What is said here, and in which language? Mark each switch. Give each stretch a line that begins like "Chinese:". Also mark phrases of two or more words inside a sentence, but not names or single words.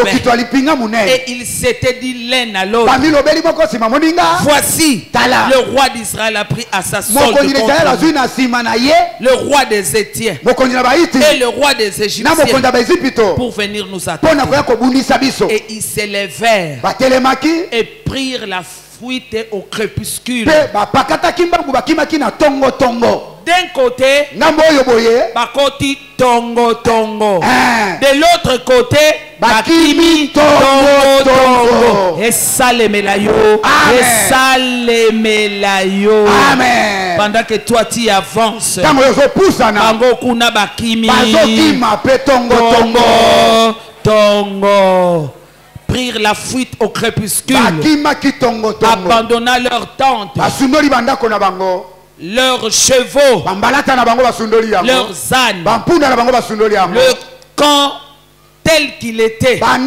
French: Et ils s'étaient dit l'un à l'autre. Voici, le roi d'Israël a pris à sa solde le roi des Étiens et le roi des Égyptiens pour venir nous attaquer. Et ils s'élevèrent et prirent la fuite au crépuscule. D'un côté,
Lingala: bakoti tongo tongo.
French: De l'autre côté,
Lingala: bakimi tongo tongo.
French: Et ça les melayo. Et ça les melayo. Pendant que toi tu avances,
Lingala: tango kuna bakimi tongo tongo.
French: Prirent la fuite au crépuscule, abandonnant leur tente, leurs chevaux, leurs ânes, le camp tel qu'il était.